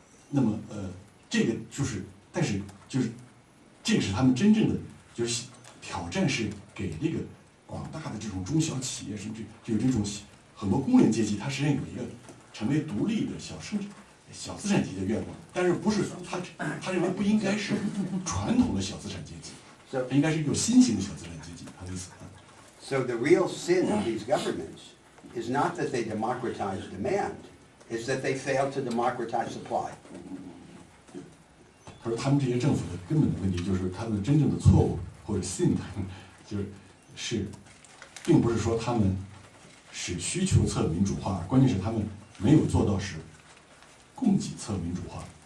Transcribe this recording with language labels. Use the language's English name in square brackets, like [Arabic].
[Chinese] 那么这个就是，但是就是这个是他们真正的就是挑战，是给这个广大的这种中小企业，甚至就有这种很多工人阶级，他实际上有一个成为独立的小资产阶级的愿望，但是不是他认为不应该是传统的小资产阶级，应该是一种新型的小资产阶级，他的意思。 [English] So the real sin of these governments is not that they democratize demand, it's that they fail to democratize supply. [Chinese] 他说他们这些政府的根本的问题就是他们真正的错误或者sin，就是并不是说他们使需求侧民主化，关键是他们没有做到使供给侧民主化。